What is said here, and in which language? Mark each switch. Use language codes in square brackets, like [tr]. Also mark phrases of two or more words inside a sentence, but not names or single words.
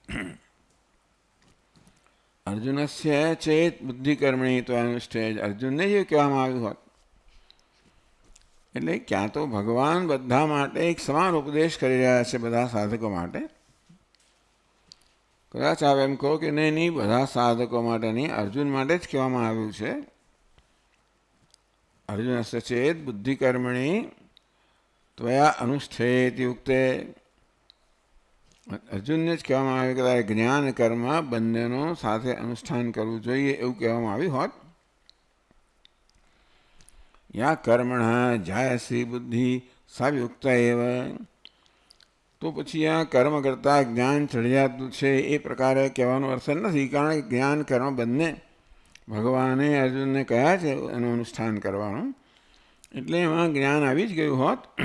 [sa] अर्जुनस्य चेत बुद्धिकर्मणि त्वया अनुष्ठेयति. [gu] अर्जुनने જે કહેવામાં આવ્યું હોત એટલે ક્યાં તો ભગવાન બધા માટે એક સમાન ઉપદેશ કરી રહ્યા છે બધા સાધકો માટે. કદાચ આપ એમ કહો કે નહીં બધા સાધકો માટે નહીં અર્જુન માટે જ કહેવામાં આવ્યું છે. [sa] अर्जुनस्य चेत बुद्धिकर्मणि त्वया अनुष्ठेयति उक्ते. [gu] અર્જુનને જ કહેવામાં આવ્યું કે તારે જ્ઞાન કર્મ બંનેનો સાથે અનુષ્ઠાન કરવું જોઈએ એવું કહેવામાં આવ્યું હોત. [sa] યા કર્મણ જાયસી બુદ્ધિ સાયુક્ત એવ. [gu] તો પછી આ કર્મ કરતાં જ્ઞાન ચડિયાતું છે એ પ્રકારે કહેવાનો અર્થ નથી કારણ કે જ્ઞાન કર્મ બંને ભગવાને અર્જુનને કહ્યા છે એનું અનુષ્ઠાન કરવાનું એટલે એમાં જ્ઞાન આવી જ ગયું હોત.